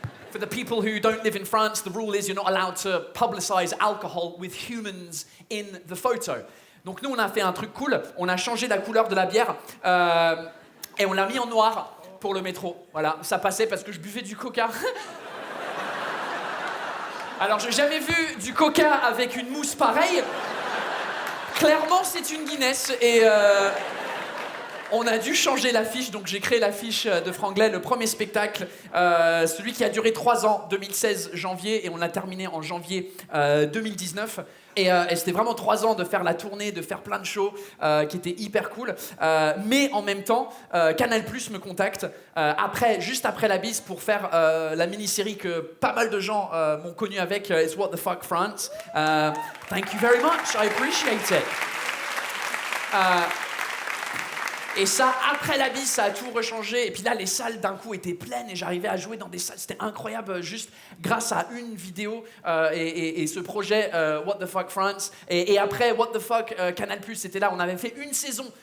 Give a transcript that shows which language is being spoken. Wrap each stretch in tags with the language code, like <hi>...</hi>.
<en>For the people who don't live in France, the rule is you're not allowed to publicize alcohol with humans in the photo.</en> <fr>Donc nous, on a fait un truc cool, on a changé la couleur de la bière et on l'a mis en noir pour le métro. Voilà, ça passait parce que je buvais du coca. Alors, j'ai jamais vu du coca avec une mousse pareille. Clairement, c'est une Guinness et... on a dû changer l'affiche, donc j'ai créé l'affiche de Franglais, le premier spectacle, celui qui a duré 3 ans, 2016 janvier, et on a terminé en janvier 2019. Et c'était vraiment 3 ans de faire la tournée, de faire plein de shows qui étaient hyper cool. Mais en même temps, Canal+ me contacte juste après la bise pour faire la mini-série que pas mal de gens m'ont connu avec, It's What the Fuck France.</fr> <en>Thank you very much, I appreciate it.</en> <fr>Et ça, après la bise, ça a tout rechangé. Et puis là, les salles, d'un coup, étaient pleines et j'arrivais à jouer dans des salles. C'était incroyable, juste grâce à une vidéo et ce projet What the Fuck France. Et après What the Fuck Canal+, c'était là. On avait fait une saison</fr>